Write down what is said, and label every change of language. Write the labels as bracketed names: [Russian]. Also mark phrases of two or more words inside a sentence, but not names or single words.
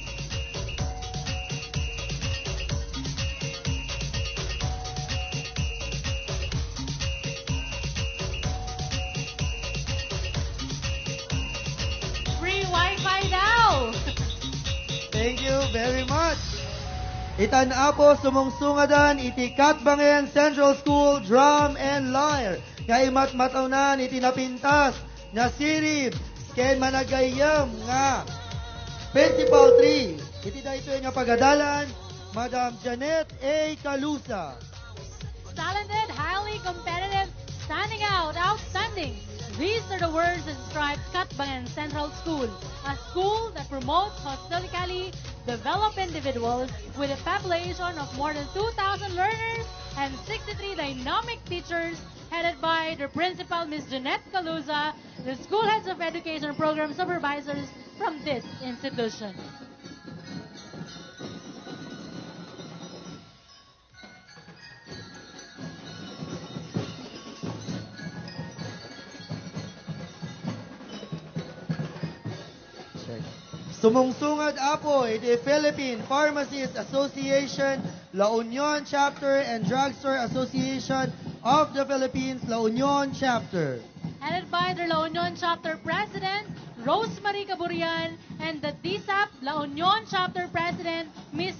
[English] Free Wi-Fi daw! Thank you very much. [Iloko] Itan-a po sumungsungadan iti Katbangen Central School Drum and Lyre. Nga imat-mataunan iti napintas na sirib ken managayam nga Principal 3. Iti dayto nga pagadalan, Madam Janet A. Calusa. [English] Talented, highly competitive, standing out, outstanding. These are the words that describe Katbangen Central School, a school that promotes holistically developed individuals with a population of more than 2,000 learners and 63 dynamic teachers, headed by the principal, Ms. Jeanette Calusa, the school heads of education program supervisors from this institution. [Iloko] Sumungsungad apo iti Philippine Pharmacists Association, La Union Chapter, and Drugstore Association of the Philippines La Union Chapter. [English] Headed by the La Union Chapter President, Rosemary Caburian, and the DSAP La Union Chapter President, Ms.